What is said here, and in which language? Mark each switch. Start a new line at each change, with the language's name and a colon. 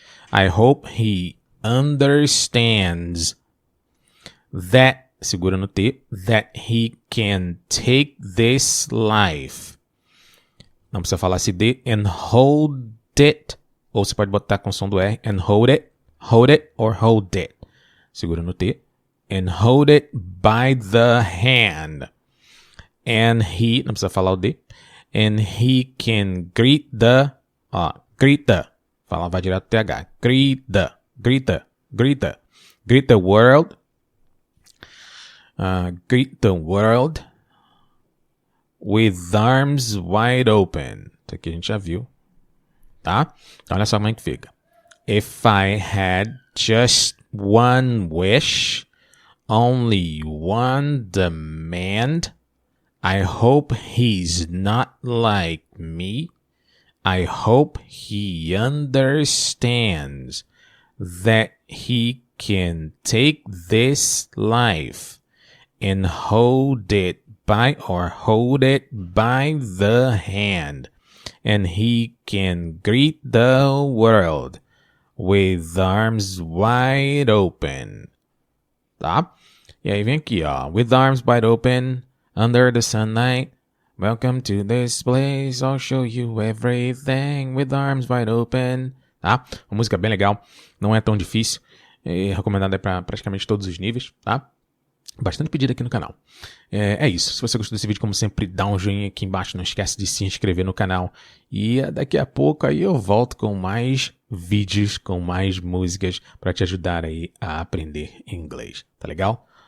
English: I hope he understands that...
Portuguese: Segura no T.
English: That he can take this life.
Portuguese: Não precisa falar esse D.
English: And hold it.
Portuguese: Ou você pode botar com o som do R.
English: And hold it. Hold it or hold it.
Portuguese: Segura no T.
English: And hold it by the hand. And he...
Portuguese: Não precisa falar o D.
English: And he can greet the... Greet the...
Portuguese: Fala, vai direto pro TH.
English: Greet the world. Greet the world with arms wide open.
Portuguese: Isso aqui a gente já viu, tá? Então olha só como é que fica.
English: If I had just one wish, only one demand, I hope he's not like me. I hope he understands that he can take this life and hold it by the hand, and he can greet the world with arms wide open.
Portuguese: Tá? E aí vem aqui, ó.
English: With arms wide open, under the sunlight, welcome to this place, I'll show you everything, with arms wide open.
Portuguese: Tá? Uma música bem legal, não é tão difícil, é recomendada para praticamente todos os níveis, tá? Bastante pedido aqui no canal. É isso. Se você gostou desse vídeo, como sempre, dá um joinha aqui embaixo. Não esquece de se inscrever no canal. E daqui a pouco aí eu volto com mais vídeos, com mais músicas para te ajudar aí a aprender inglês. Tá legal?